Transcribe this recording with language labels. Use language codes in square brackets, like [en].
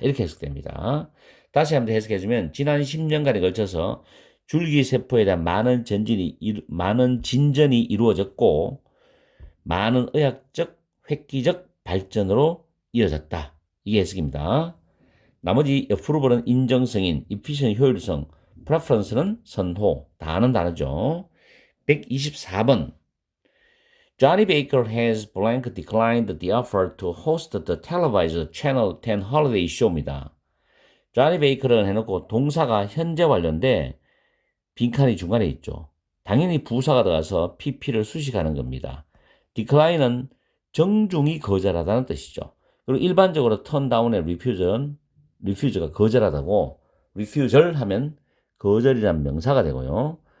[ko] 이렇게 해석됩니다. 다시 한번 해석해주면 지난 10년간에 걸쳐서 줄기세포에 대한 많은 진전이 이루어졌고 많은 의학적 획기적 발전으로 이어졌다. 이게 해석입니다. 나머지 approval은 인정성인, efficient 효율성, preference는 선호, 다 아는 단어죠. [en] 124번 Johnny Baker has blank declined the offer to host the televised Channel 10 holiday show입니다. [ko] Johnny Baker은 해놓고 동사가 현재 완료인데 빈칸이 중간에 있죠. 당연히 부사가 들어가서 pp를 수식하는 겁니다. decline은 정중히 거절하다는 뜻이죠. 그리고 일반적으로 turn down의 refuse는 refuse가 거절하다고, refusal 하면 거절이란 명사가 되고요.